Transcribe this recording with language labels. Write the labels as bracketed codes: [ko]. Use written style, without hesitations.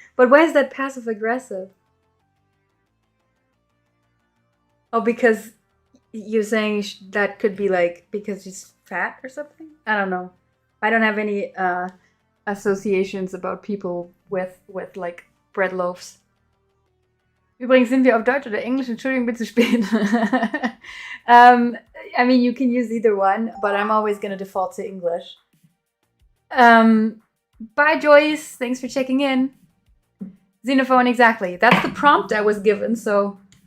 [en] But why is that passive-aggressive? Oh, because you're saying that could be like because he's fat or something? I don't know. I don't have any associations about people with like bread loaves. [de] Übrigens sind wir auf Deutsch oder Englisch? Entschuldigung, bin zu spät. [en] I mean, you can use either one, but I'm always going to default to English. Bye, Joyce. Thanks for checking in. Xenophone, exactly. That's the prompt I was given, so...